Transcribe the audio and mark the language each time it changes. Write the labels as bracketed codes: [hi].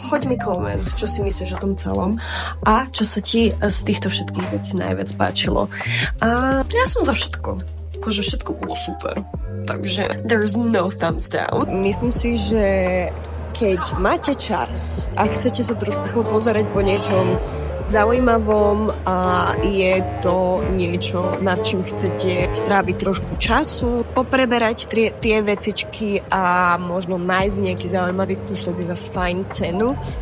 [sk] Choď mi koment, čo si myslíš o tom celom a čo sa ti z týchto všetkých vecí najviac páčilo. A ja som za všetko. Akože všetko bolo super. [en] Takže there's no thumbs down. [sk] Myslím si, že keď máte čas a chcete sa trošku popozerať po niečom zaujímavom a je to niečo, nad čím chcete stráviť trošku času, popreberať tie vecičky a možno nájsť nejaký zaujímavý kúsok za fajn cenu,